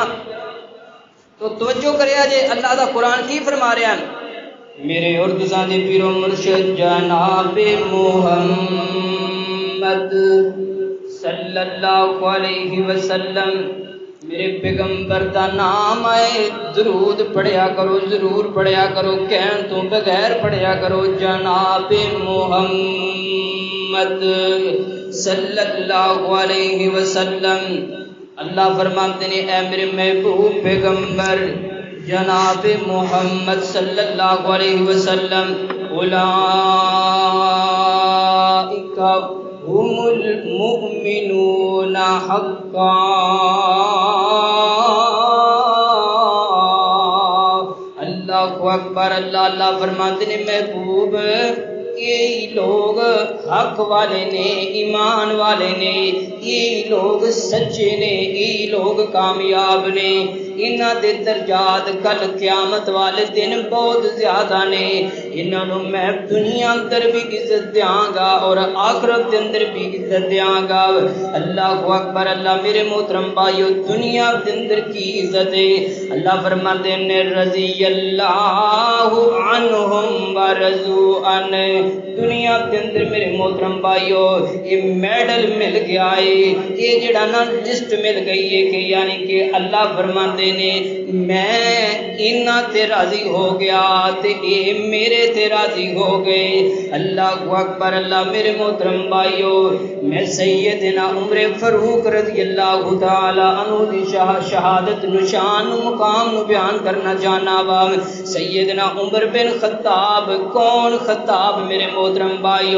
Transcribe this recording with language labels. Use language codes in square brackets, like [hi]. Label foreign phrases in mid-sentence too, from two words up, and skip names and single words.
[pa] تو توجہ کریا جے اللہ دا قرآن کی فرما رہا ہے، میرے اور تساں دے پیر و مرشد جناب محمد [ar] صلی اللہ علیہ وسلم، [pa] میرے پیغمبر دا نام آئے درود پڑھیا کرو، ضرور پڑھیا کرو، کہن تو بغیر پڑھیا کرو، جناب محمد [ar] صلی اللہ علیہ وسلم۔ [ur] اللہ فرماتے ہیں اے میرے محبوب پیغمبر جناب محمد [ar] صلی اللہ علیہ وسلم، اولئک هم المؤمنون حقا، اللہ اکبر، [pa] اللہ فرماتے ہیں محبوب یہ لوگ حق والے نے، ایمان والے نے، یہ لوگ سچے نے، یہ لوگ کامیاب نے، انہاں دے درجات کل قیامت والے دن بہت زیادہ نے، انہاں نوں میں دنیا اندر بھی عزت دیاں گا اور آخرت دے اندر بھی عزت دیاں گا۔ [ar] اللہ اکبر، [pa] اللہ میرے محترم بھائیو، دنیا دے اندر کی عزت ہے، اللہ فرماتے ہیں [ar] رضی اللہ عنہم ورضوا عنہ، [pa] دنیا کے اندر میرے محترم بھائیو یہ میڈل مل گیا ہے، یہ جڑا نا لسٹ مل گئی ہے کہ یعنی کہ اللہ فرماندے نے میں انہاں تے راضی ہو گیا تے اے میرے تے راضی ہو گئے۔ [ar] اللہ اکبر، [pa] اللہ میرے محترم بھائیو، میں سیدنا عمر فاروق [ar] رضی اللہ تعالی عنہ [pa] دی شہادت نشان مقام نو بیان کرنا چاہنا وا۔ سیدنا عمر بن خطاب، کون خطاب میرے محترم بھائیو؟